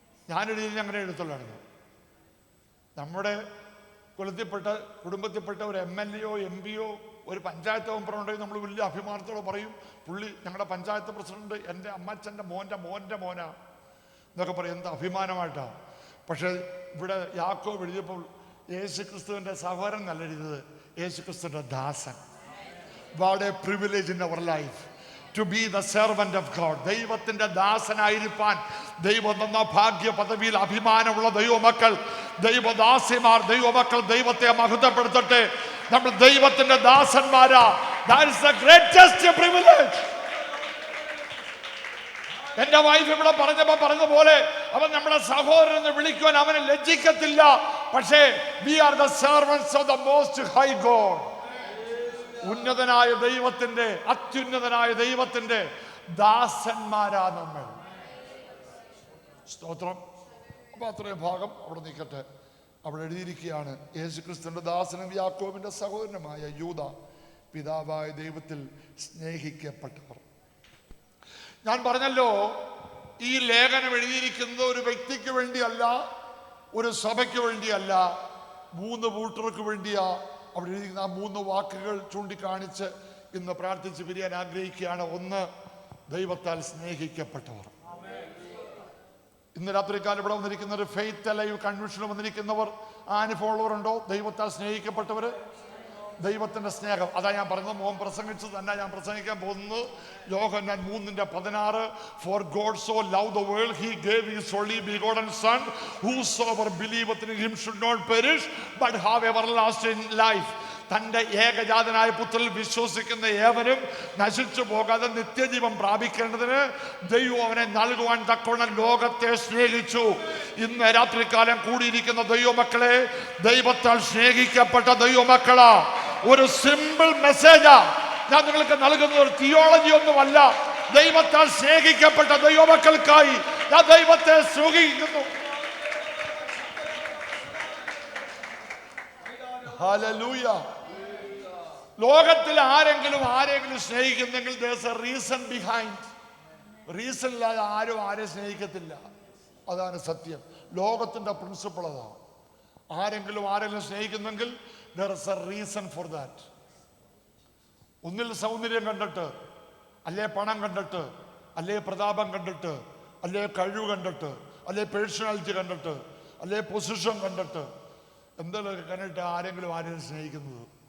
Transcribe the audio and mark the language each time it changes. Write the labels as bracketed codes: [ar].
[ml] ഞാനെഴുതി അങ്ങനെ എഴുത്തുള്ളായിരുന്നു. നമ്മുടെ കുടുംബത്തിൽപ്പെട്ട ഒരു MLA-യോ MP-യോ ഒരു പഞ്ചായത്ത് മെമ്പറോ ഉണ്ടെങ്കിൽ നമ്മൾ വലിയ അഭിമാനത്തോടെ പറയും, പുള്ളി ഞങ്ങളുടെ പഞ്ചായത്ത് പ്രസിഡന്റ് എൻ്റെ അമ്മച്ചൻ്റെ മോൻ്റെ മോനാ എന്നൊക്കെ പറയും. എന്താ അഭിമാനമായിട്ടാണ്. പക്ഷെ ഇവിടെ യാക്കോബ് എഴുതിയപ്പോൾ യേശു ക്രിസ്തുവിൻ്റെ സഹോദരൻ നല്ല എഴുതിയത് യേശു ക്രിസ്തുവിൻ്റെ ദാസൻ. [en] What a privilege in our life to be the servant of God. [ml] ദൈവത്തിന്റെ ദാസനായിരിക്കാൻ ദൈവം തന്ന ഭാഗ്യ പദവിയിൽ അഭിമാനമുള്ള ദൈവമക്കൾ, ദൈവദാസിമാർ, ദൈവമക്കൾ ദൈവത്തെ മഹത്വപ്പെടുത്തട്ടെ. നമ്മൾ ദൈവത്തിന്റെ ദാസന്മാരാ. [en] That is the greatest privilege. [ml] എന്റെ വൈഫ് ഇവിടെ പറഞ്ഞതുപോലെ അവൻ നമ്മുടെ സഹോദരൻ എന്ന് വിളിക്കുവാൻ അവനെ ലജ്ജിക്കത്തില്ല. പക്ഷേ [en] we are the servants of the most high God. [ml] ഉന്നതനായ ദൈവത്തിന്റെ, അത്യുന്നതനായ ദൈവത്തിന്റെ ദാസന്മാരാ നമ്മൾ. സ്തോത്രം. അപ്പൊ അത്രയും ഭാഗം അവിടെ നിൽക്കട്ടെ. അവിടെ എഴുതിയിരിക്കുകയാണ്, യേശുക്രിസ്തുവിന്റെ ദാസനും യാക്കോബിന്റെ സഹോദരനുമായ യൂദ, പിതാവായ ദൈവത്തിൽ സ്നേഹിക്കപ്പെട്ടവർ. ഞാൻ പറഞ്ഞല്ലോ, ഈ ലേഖനം എഴുതിയിരിക്കുന്നത് ഒരു വ്യക്തിക്ക് വേണ്ടിയല്ല, ഒരു സഭയ്ക്ക് വേണ്ടിയല്ല, 3 കൂട്ടർക്ക് വേണ്ടിയാ. അവിടെ എഴുതിയിരിക്കുന്ന ആ 3 വാക്കുകൾ ചൂണ്ടിക്കാണിച്ച് ഇന്ന് പ്രാർത്ഥിച്ച് പിരിയാൻ ആഗ്രഹിക്കുകയാണ്. ഒന്ന്, ദൈവത്താൽ സ്നേഹിക്കപ്പെട്ടവർ. ഇന്ന് രാത്രിക്കാലം ഇവിടെ വന്നിരിക്കുന്നവർ, ഫെയ്ത്ത് അലൈവ് കൺവെൻഷനിൽ വന്നിരിക്കുന്നവർ, അനുഭവമുള്ളവരുണ്ടോ? ദൈവത്താൽ സ്നേഹിക്കപ്പെട്ടവർ, ദൈവത്തിന്റെ സ്നേഹം. അതാ ഞാൻ പറഞ്ഞത്, മോൻ പ്രസംഗിച്ചത് തന്നെ ഞാൻ പ്രസംഗിക്കാൻ പോകുന്നത്. [en] Yohannan 3:16, For God so loved the world, he gave his only begotten son, whosoever believeth in him should not perish but have everlasting life. [ml] തൻ്റെ ഏകജാതനായ പുത്രനിൽ വിശ്വസിക്കുന്ന ഏവരും നശിച്ചു പോകാതെ നിത്യജീവൻ പ്രാപിക്കേണ്ടതിന് ദൈവം അവനെ നൽകുവാൻ തക്കവണ്ണം ലോകത്തെ സ്നേഹിച്ചു. ഇന്ന് രാത്രികാലം കൂടിയിരിക്കുന്ന ദൈവമക്കളെ, ദൈവത്താൽ സ്നേഹിക്കപ്പെട്ട ദൈവമക്കളാ. ഒരു സിമ്പിൾ മെസ്സേജാ ഞാൻ നിങ്ങൾക്ക് നൽകുന്ന, ഒരു തിയോളജി ഒന്നുമല്ല. ദൈവത്താൽ സ്നേഹിക്കപ്പെട്ട ദൈവമക്കൾക്കായി ഞാൻ ദൈവത്തെ സ്നേഹിക്കുന്നു. ഹല്ലേലൂയ. ലോകത്തിൽ ആരെങ്കിലും സ്നേഹിക്കുന്നെങ്കിൽ [en] there's a reason behind. [ml] Reason ഇല്ലാതെ ആരും ആരെയും സ്നേഹിക്കത്തില്ല. അതാണ് സത്യം. ലോകത്തിന്റെ പ്രിൻസിപ്പിൾ അതാ. ആരെങ്കിലും സ്നേഹിക്കുന്നെങ്കിൽ [en] there is a reason for that. [ml] ഒന്നിൽ സൗന്ദര്യം കണ്ടിട്ട്, അല്ലേ പണം കണ്ടിട്ട്, അല്ലേ പ്രതാപം കണ്ടിട്ട്, അല്ലേ കഴിവ് കണ്ടിട്ട്, അല്ലേ പേഴ്സണാലിറ്റി കണ്ടിട്ട്, അല്ലേ പൊസിഷൻ കണ്ടിട്ട്, എന്തെങ്കിലുമൊക്കെ കണ്ടിട്ട് ആരെയും സ്നേഹിക്കുന്നത്.